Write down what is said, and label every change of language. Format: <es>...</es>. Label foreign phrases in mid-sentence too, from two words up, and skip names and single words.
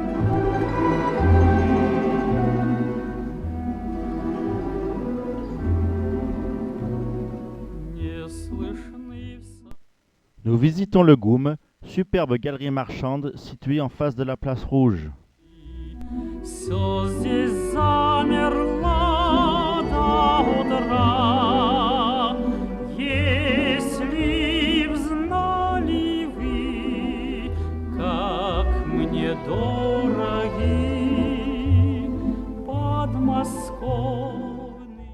<fr>Nous visitons le GUM, superbe galerie marchande située en face de la place rouge.</fr> <ru>Всё здесь замерло до утра. Если б знали вы, как мне дороги подмосковные.</ru>